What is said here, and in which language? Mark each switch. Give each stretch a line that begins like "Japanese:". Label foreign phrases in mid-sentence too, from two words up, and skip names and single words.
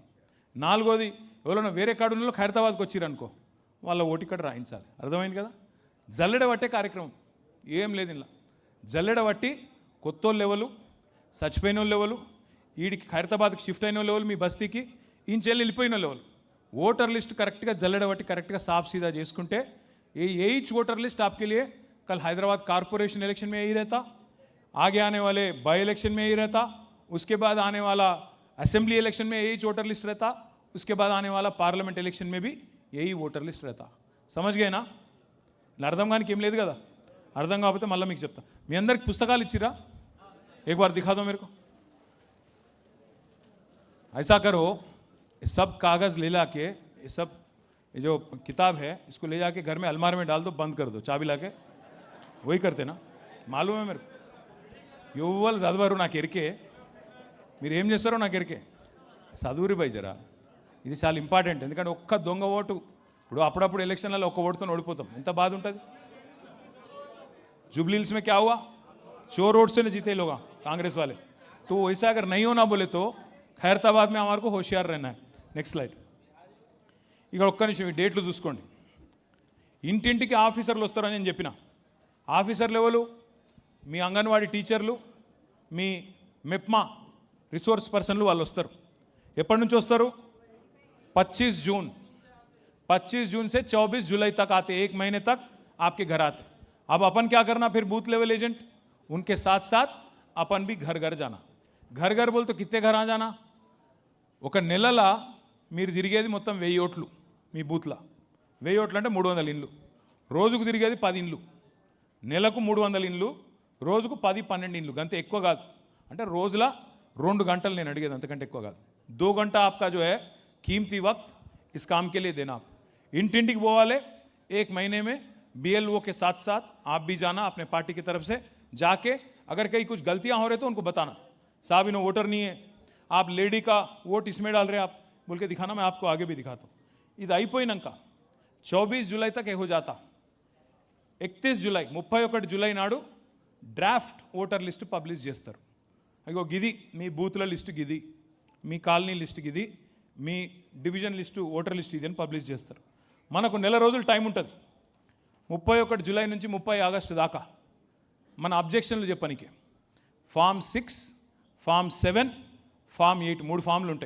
Telugu: నాలుగోది, ఎవరైనా వేరే కాడు ఉన్నోళ్ళు ఖైరతాబాద్కి వచ్చిరనుకో, వాళ్ళ ఓటు ఇక్కడ రాయించాలి. అర్థమైంది కదా? జల్లెడ పట్టే కార్యక్రమం ఏం లేదు ఇలా. జల్లెడ పట్టి కొత్తోళ్ళు లెవెలు, చచ్చిపోయిన వాళ్ళు లెవెలు, వీడికి ఖైరతాబాద్కి షిఫ్ట్ అయిన లెవెల్, మీ బస్తీకి ఇంచెల్లి వెళ్ళిపోయిన లెవెల్, ఓటర్ లిస్ట్ కరెక్ట్గా జల్లెడ పట్టి కరెక్ట్గా
Hindi: साफ सीधा చేసుకుంటే यही
English: voter list
Hindi: आपके लिए कल हैदराबाद
English: corporation election
Hindi: में यही रहता, आगे आने वाले
English: by election
Hindi: में यही रहता, उसके बाद आने वाला
English: assembly election
Hindi: में यही
English: voter list
Hindi: रहता, उसके बाद आने वाला
English: parliament election
Hindi: में भी यही
English: voter list
Hindi: रहता. समझ गए ना?
Telugu: అర్థం కానీ ఏం లేదు కదా. అర్థం కాకపోతే మళ్ళీ మీకు చెప్తా. మీ అందరికి పుస్తకాలు ఇచ్చిరా?
Hindi: एक बार दिखा दो मेरे को. ऐसा करो, सब कागज़ ले ला के, ये सब ये जो किताब है इसको ले जाके घर में अलमारी में डाल दो, बंद कर दो चाबी लाके. वही करते ना, मालूम है मेरे को.
Telugu: యువలు చదవరు నాకు ఎరికే, మీరు ఏం చేస్తారో నాకు ఎరికే. చదువురి బై జరా, ఇది చాలా ఇంపార్టెంట్. ఎందుకంటే ఒక్క దొంగ ఓటు, ఇప్పుడు అప్పుడప్పుడు ఎలక్షన్లలో ఒక్క ఓటుతో ఓడిపోతాం, ఎంత బాధ ఉంటుంది.
Hindi: जुबली हिल्स में क्या हुआ? चोर वोट से जीते लोग कांग्रेस वाले. तो वैसा अगर नहीं होना बोले तो ఖైరతాబాద్ में हमारे को होशियार रहना है.
English: next slide.
Telugu: ఇక్కడ ఒక్క నిమిషం ఈ డేట్లు చూసుకోండి. ఇంటింటికి ఆఫీసర్లు వస్తారని నేను చెప్పిన. ఆఫీసర్లు ఎవరు? మీ అంగన్వాడీ టీచర్లు, మీ మెప్మా
English: resource persons
Telugu: వాళ్ళు వస్తారు. ఎప్పటి నుంచి వస్తారు? 25 जून.
Hindi: 25 जून से 24 जुलाई तक आते, 1 महीने तक आपके घर आते. अब अपन क्या करना फिर?
English: booth level agent,
Hindi: उनके साथ साथ अपन भी घर घर जाना. घर घर बोल तो कितने घर आ जाना?
Telugu: ఒక నెలల మీరు తిరిగేది మొత్తం 1000 ఓట్లు మీ బూత్లో. 1000 ఓట్లు అంటే 300 ఇండ్లు. రోజుకు తిరిగేది 10 ఇండ్లు. నెలకు 300 ఇండ్లు, రోజుకు 10-12 ఇండ్లు. అంతే, ఎక్కువ కాదు. అంటే రోజుల 2 గంటలు నేను అడిగేది, అంతకంటే ఎక్కువ కాదు.
Hindi: 2 घंटा आपका जो है कीमती वक्त इस काम के लिए देना.
Telugu: ఇంటింటికి పోవాలి.
Hindi: 1 महीने में BLO के साथ साथ आप भी जाना अपने पार्टी की तरफ से. जाके अगर कहीं कुछ गलतियां हो रहे तो उनको बताना, साहब इन्हें वोटर नहीं है, आप लेडी का वोट इसमें डाल रहे हैं आप, बोल के दिखाना. मैं आपको आगे भी दिखाता हूँ.
Telugu: ఇది అయిపోయినాక 24 జూలై
Hindi: तक हो जाता.
Telugu: 31 జూలై 31 జూలై నాడు
English: draft voter list publish
Telugu: చేస్తారు. అయ్యో గిది మీ బూత్ల లిస్టు, గిది మీ కాలనీ లిస్ట్, గిది మీ డివిజన్ లిస్టు,
English: voter list
Telugu: ఇది అని పబ్లిష్ చేస్తారు. మనకు నెల రోజులు టైం ఉంటుంది. 31 జూలై నుంచి 30 ఆగస్టు దాకా మన అబ్జెక్షన్లు చెప్పనీకి ఫామ్ 6, ఫామ్ 7, ఫామ్ 8 3 ఫామ్లు ఉంటాయి.